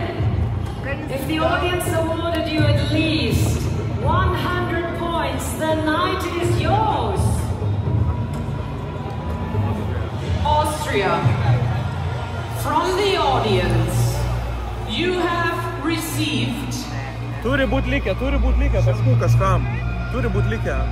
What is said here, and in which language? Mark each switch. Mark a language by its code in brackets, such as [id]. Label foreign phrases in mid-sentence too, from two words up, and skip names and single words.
[en] If the audience awarded you at least 100 points, the night is yours. Austria, from the audience, you have received [lt] Turi būt likę taškų kažkam. Turi būt likę.